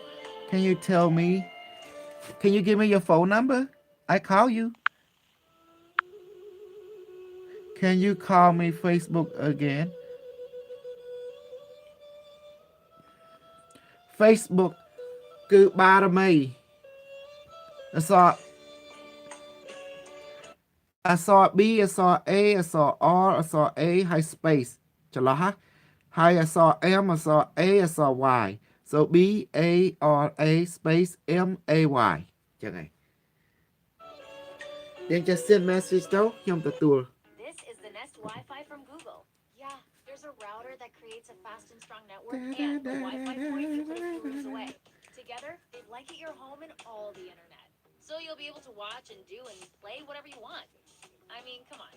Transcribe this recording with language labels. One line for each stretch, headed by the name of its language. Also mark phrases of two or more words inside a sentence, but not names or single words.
English: Can you tell me? Can you give me your phone number? I call you. Can you call me Facebook again?
Khmer: Facebook គឺបារមីអក្សរអក្សរ B អក្សរ A អក្សរ R អក្សរ A ហើយ space ច្រឡោះហើយអក្សរ M អក្សរ A អក្សរ Y so B A R A space M A Y ចឹងហើយយើង
English: just send message
Khmer: ទៅខ្ញុំទទួល
English: This is the Nest Wi-Fi from Google. Yeah, there's a router that creates a fast and strong network and a Wi-Fi point you place rooms away. Together, they blanket your home and all the internet. So you'll be able to watch and do and play whatever you want. I mean, come on.